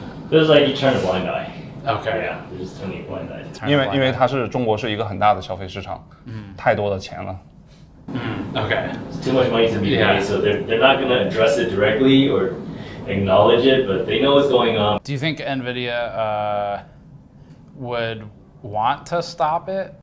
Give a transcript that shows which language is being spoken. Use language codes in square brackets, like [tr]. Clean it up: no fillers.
[en] It's like you turn a blind eye. Okay. Yeah, they're just turning a blind eye. [zh] 因为它是中国是一个很大的消费市场，太多的钱了。 [en] Okay. It's too much money to be made, so they're not going to address it directly or acknowledge it, but they know what's going on. Do you think Nvidia would want to stop it?